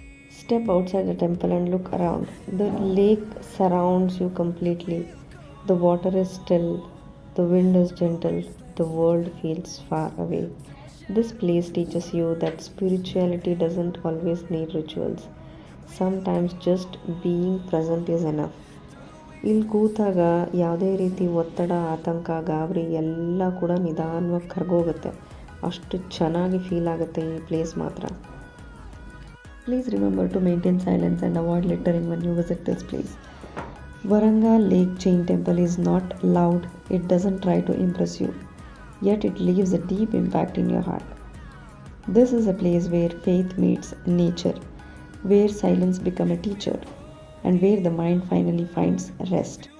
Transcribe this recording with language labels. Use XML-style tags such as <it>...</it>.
<en>Step outside the temple and look around. The lake surrounds you completely. The water is still, the wind is gentle, the world feels far away. This place teaches you that spirituality doesn't always need rituals. Sometimes just being present is enough.</en> <kn>ಇಲ್ಲಿ ಕೂತಾಗ ಯಾವುದೇ ರೀತಿ ಒತ್ತಡ, ಆತಂಕ, ಗಾಬರಿ ಎಲ್ಲ ಕೂಡ ನಿಧಾನವಾಗಿ ಕರಗೋಗುತ್ತೆ. ಅಷ್ಟು ಚೆನ್ನಾಗಿ ಫೀಲ್ ಆಗುತ್ತೆ ಈ ಪ್ಲೇಸ್ ಮಾತ್ರ.</kn> <en>Please remember to maintain silence and avoid littering when you visit this place. Varanga Lake Jain Temple is not loud, it doesn't try to impress you, yet it leaves a deep impact in your heart. This is a place where faith meets nature, where silence becomes a teacher, and where the mind finally finds rest.</en>